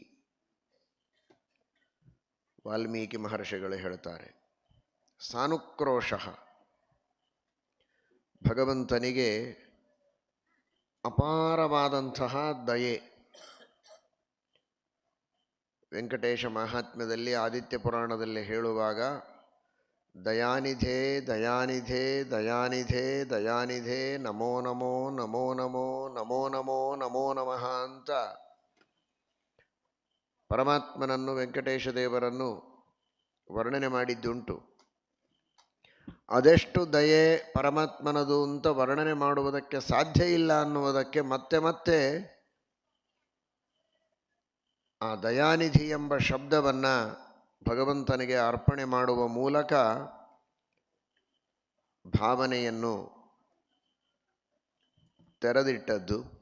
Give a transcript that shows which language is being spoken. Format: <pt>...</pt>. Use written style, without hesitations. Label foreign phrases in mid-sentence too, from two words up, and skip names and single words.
<kn>ವಾಲ್ಮೀಕಿ ಮಹರ್ಷಿಗಳು ಹೇಳ್ತಾರೆ, ಸಾನುಕ್ರೋಶಃ, ಭಗವಂತನಿಗೆ ಅಪಾರವಾದಂತಹ ದಯೆ. ವೆಂಕಟೇಶ ಮಹಾತ್ಮ್ಯದಲ್ಲಿ ಆದಿತ್ಯ ಪುರಾಣದಲ್ಲಿ ಹೇಳುವಾಗ</kn> <sa>ದಯಾನಿಧೇ ದಯಾನಿಧೇ ದಯಾನಿಧೇ ದಯಾನಿಧೇ ನಮೋ ನಮೋ ನಮೋ ನಮೋ ನಮೋ ನಮೋ ನಮೋ ನಮಃ</sa> <kn>ಅಂತ ಪರಮಾತ್ಮನನ್ನು, ವೆಂಕಟೇಶ ದೇವರನ್ನು ವರ್ಣನೆ ಮಾಡಿದ್ದುಂಟು. ಅದೆಷ್ಟು ದಯೆ ಪರಮಾತ್ಮನದು ಅಂತ ವರ್ಣನೆ ಮಾಡುವುದಕ್ಕೆ ಸಾಧ್ಯ ಇಲ್ಲ ಅನ್ನುವುದಕ್ಕೆ ಮತ್ತೆ ಮತ್ತೆ ಆ ದಯಾನಿಧಿ ಎಂಬ ಶಬ್ದವನ್ನು ಭಗವಂತನಿಗೆ ಅರ್ಪಣೆ ಮಾಡುವ ಮೂಲಕ ಭಾವನೆಯನ್ನು ತೆರೆದಿಟ್ಟದ್ದು.</kn>